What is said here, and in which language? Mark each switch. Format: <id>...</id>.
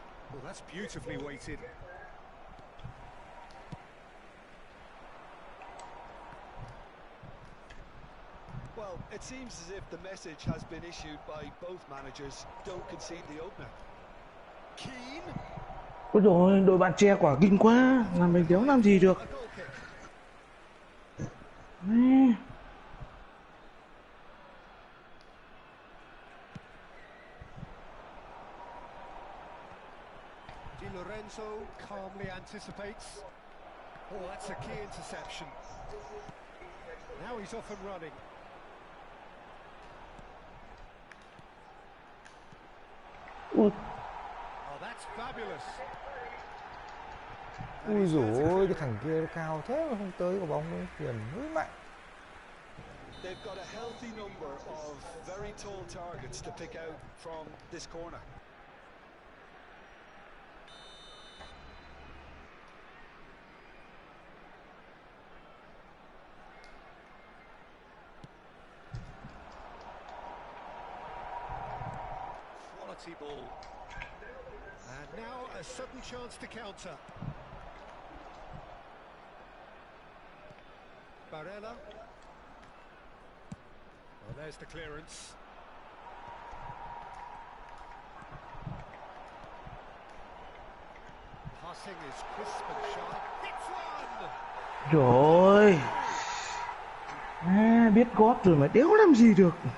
<en>Well, that's beautifully weighted. Well, it seems as if the message has been issued by both managers: don't concede the opener. Keane.</en> <vi>Ôi rồi đội bạn che quả kinh quá, làm mình đéo làm gì được.</vi> <en>Di Lorenzo calmly anticipates. Oh, that's a key interception. Now he's off and running. Ui, Oh, that's fabulous.</en> <vi>Ui dồi ôi, cái thằng kia cao thế mà không tới quả bóng ấy, tiền mới mạnh.</vi> <en>They've got a healthy number of very tall targets to pick out from this corner. Quality ball. And now a sudden chance to counter. Barella. Well, there's the clearance. Passing is crisp and sharp. Hits one!</en> <vi>rồi. Biết gót rồi mà đéo làm gì được.</vi>